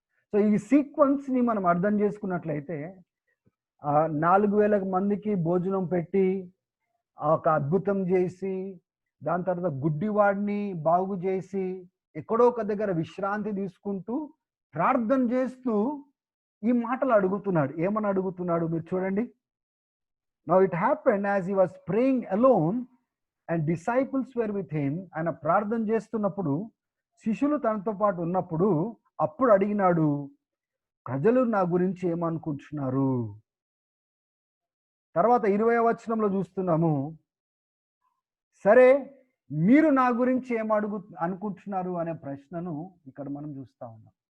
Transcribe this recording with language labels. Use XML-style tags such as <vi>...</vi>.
<te>So ఈ సీక్వెన్స్ని మనం అర్థం చేసుకున్నట్లయితే 4,000 మందికి భోజనం పెట్టి ఒక అద్భుతం చేసి దాని తర్వాత గుడ్డివాడిని బాగు చేసి ఎక్కడో ఒక దగ్గర విశ్రాంతి తీసుకుంటూ ప్రార్థన చేస్తూ ఈ మాటలు అడుగుతున్నాడు. ఏమని అడుగుతున్నాడు మీరు చూడండి.</te> <en>Now it happened as he was praying alone and disciples were with him.</en> <te>ఆయన ప్రార్థన చేస్తున్నప్పుడు శిష్యులు తనతో పాటు ఉన్నప్పుడు అప్పుడు అడిగినాడు, ప్రజలు నా గురించి ఏమనుకుంటున్నారు? తర్వాత 20వ వచనంలో చూస్తున్నాము, సరే మీరు నా గురించి అనుకుంటున్నారు అనే ప్రశ్నను ఇక్కడ మనం చూస్తా ఉన్నాం.</te>